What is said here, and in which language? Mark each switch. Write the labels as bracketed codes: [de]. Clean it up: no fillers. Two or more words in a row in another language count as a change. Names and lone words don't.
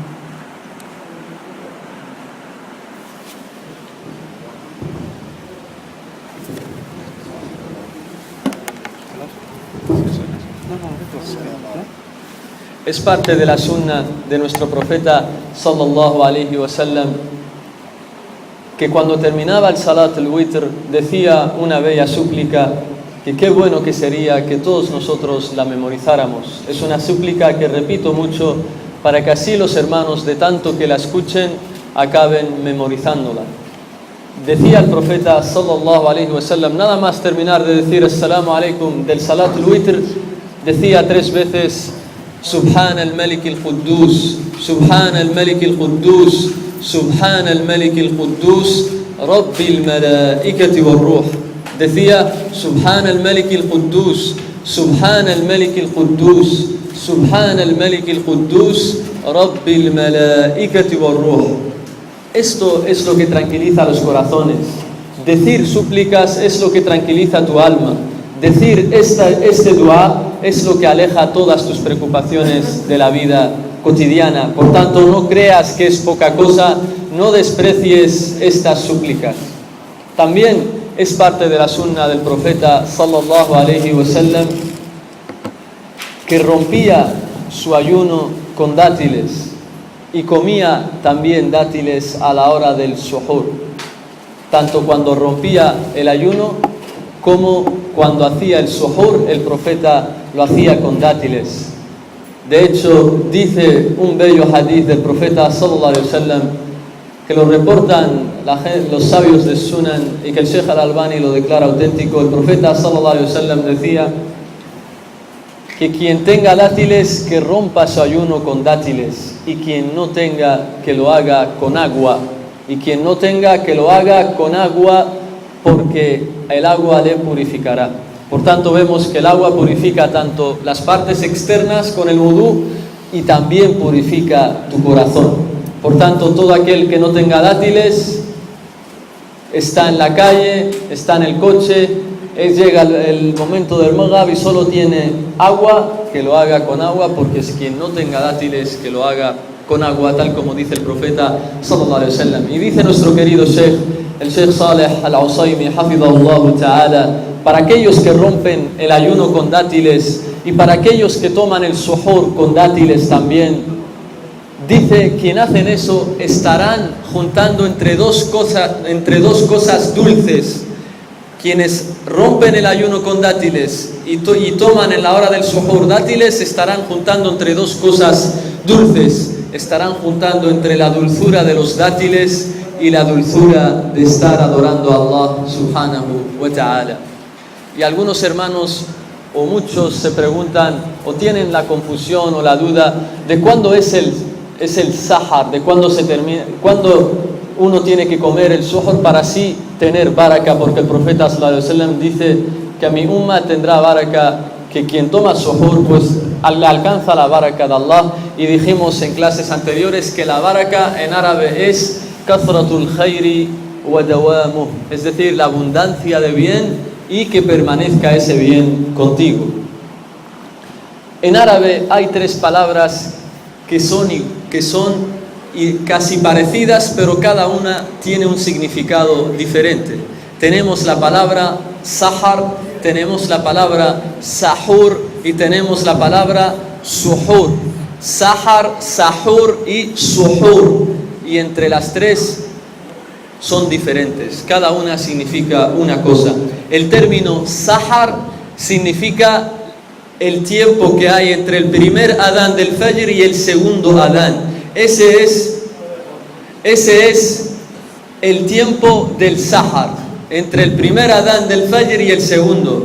[es] Es parte de la sunna de nuestro profeta [ar] صلى الله عليه وسلم [es] que cuando terminaba el [ar] صلاة الوتر [es] decía una bella súplica que qué bueno que sería que todos nosotros la memorizáramos. Es una súplica que repito mucho para que así los hermanos, de tanto que la escuchen, acaben memorizándola. Decía el profeta [ar] صلى الله عليه وسلم, [es] nada más terminar de decir [ar] السلام عليكم [es] del [ar] صلاة الوتر, [es] decía 3 veces [ar] سبحان الملك القدوس سبحان الملك القدوس سبحان الملك القدوس رب الملائكة والروح. [es] Decía [ar] سبحان الملك القدوس سبحان الملك القدوس سبحان الملك القدوس رب الملائكة والروح. [es] Esto es lo que tranquiliza los corazones. Decir súplicas es lo que tranquiliza tu alma. Decir este dua es lo que aleja todas tus preocupaciones de la vida cotidiana. Por tanto, no creas que es poca cosa, no desprecies estas súplicas. También es parte de la sunna del profeta [ar] صلى الله عليه وسلم [es] que rompía su ayuno con dátiles y comía también dátiles a la hora del suhur, tanto cuando rompía el ayuno como cuando hacía el suhur. El profeta lo hacía con dátiles. De hecho, dice un bello hadith del profeta [ar] صلى الله عليه وسلم [es] que lo reportan los sabios de Sunan y que el Sheikh al-Albani lo declara auténtico. El profeta [ar] صلى الله عليه وسلم [es] decía que quien tenga dátiles que rompa su ayuno con dátiles, y quien no tenga que lo haga con agua, y quien no tenga que lo haga con agua, porque el agua le purificará. Por tanto, vemos que el agua purifica tanto las partes externas con el wudú y también purifica tu corazón. Por tanto, todo aquel que no tenga dátiles está en la calle, está en el coche, llega el momento del maghrib y solo tiene agua, que lo haga con agua, porque es quien no tenga dátiles que lo haga con agua, tal como dice el profeta [ar] صلى الله عليه وسلم. [es] Y dice nuestro querido Sheikh, el Sheikh Saleh al-Usaymi, [ar] حفظه الله تعالى, [es] para aquellos que rompen el ayuno con dátiles y para aquellos que toman el suhur con dátiles también, dice, quien hacen eso estarán juntando entre dos cosas dulces. Quienes rompen el ayuno con dátiles y toman en la hora del suhur dátiles estarán juntando entre dos cosas dulces. Estarán juntando entre la dulzura de los dátiles y la dulzura de estar adorando a [ar] الله سبحانه وتعالى. [es] Y algunos hermanos o muchos se preguntan o tienen la confusión o la duda de cuándo es el sahar, de cuándo se termina, cuándo uno tiene que comer el suhur para así tener baraka, porque el profeta [ar] صلى الله عليه وسلم [es] dice que a mi umma tendrá baraka, que quien toma suhur pues le alcanza la baraka de Allah. Y dijimos en clases anteriores que la baraka en árabe es [ar] كثرة الخير ودوامه, [es] es decir, la abundancia de bien y que permanezca ese bien contigo. En árabe hay 3 palabras que son casi parecidas, pero cada una tiene un significado diferente. Tenemos la palabra sahar, tenemos la palabra sahur y tenemos la palabra suhur. Sahar, sahur y suhur. Y entre las tres son diferentes. Cada una significa una cosa. El término sahar significa el tiempo que hay entre el primer adán del fajr y el segundo adán. Ese es el tiempo del sahar, entre el primer adán del fajr y el segundo.